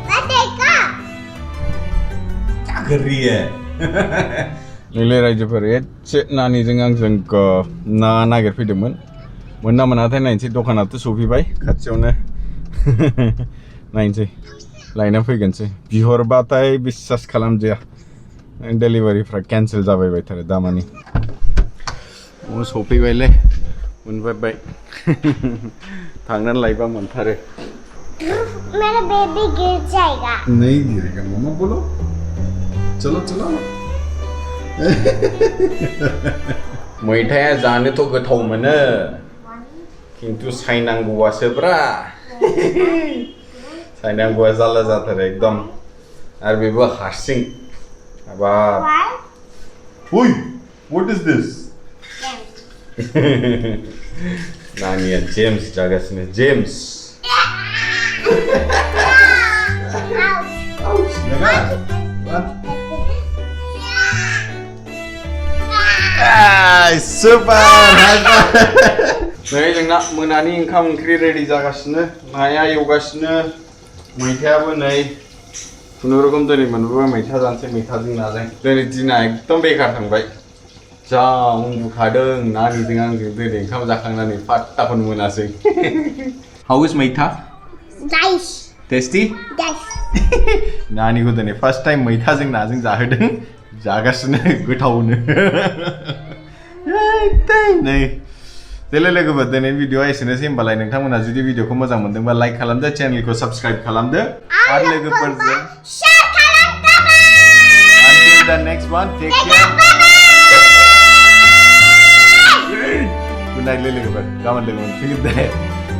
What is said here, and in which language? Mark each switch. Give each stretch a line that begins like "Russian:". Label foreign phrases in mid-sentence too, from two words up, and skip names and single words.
Bodo: जागोरिये नैलै रायजोफोर एसे नानिजों आंजों ना नागिरफैदोंमोन मोनना मोनाथाय नायनोसै दखानाथ' सफैबाय खाथियावनो नायनोसै लायना फैगोनसै बिहरबाथाय बिश्वास खालामजाया डेलिभारिफ्रा केन्सेल जाबायबायथारो दामानि सफैबायलै मोनबाय थांनानै लायबा मोनथारो
Hindi: मेरा बेबी गिर जाएगा नहीं गिरेगा मम्मा बोलो चलो
Bodo: मैथाया जानोथ' गोथाव मोनो खिन्थु सायनांगौआसोब्रा सायनांगौआ जारला जाथारो एकदम आरो बेबो हारसिं हाबाब उइ
English: what is this
Bodo: Nania James जागासिनो जेम्स
English: ouch super
Bodo: नै जोंना मोनानि ओंखाम ओंख्रि रेडि जागासिनो नाया एवगासिनो मैथायाबो नै खुनुरुखुम दिनै मोनबोबाय मैथा जानोसै मैथाजों नाजों दिनै दिना एकदम बेकार थांबाय जा उन्दुखादों नानिजों आंजों दिनै ओंखाम जाखांनानै पात्ताखौनो मोनासै
English: how is
Bodo: मैथा
English: नाइस
Bodo: टेस्टी नानिखौ दिनै
English: first time
Bodo: मैथाजों नाजों जाहोदों जागासिनो गोथावनो नै देलाय लोगोफोर दिनै भिडिअआ एसेनोसै होमबालाय नोंथांमोना जुदि भिडिअखौ मोजां मोनदोंबा लाइक खालामदो चेनेलखौ साबस्क्राइब खालामदो आरो लोगोफोरजों शेयार खालामदो
English: until the next one take care good night
Bodo: लोगोफोर गाबोन लोगो मोनफिनगोन दे